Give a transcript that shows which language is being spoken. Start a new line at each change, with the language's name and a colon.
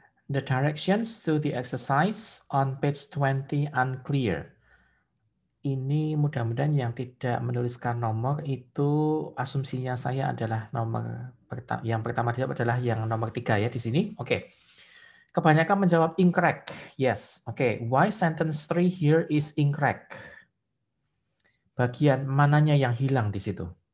English: The directions to the exercise on page 20 unclear.
Indonesian: Ini mudah-mudahan yang tidak menuliskan nomor itu asumsinya saya adalah nomor yang pertama adalah yang nomor 3 ya di sini. Oke. Kebanyakan menjawab incorrect. Yes. Oke.
English: Why sentence 3 here is incorrect?
Indonesian: Bagian mananya yang hilang di situ?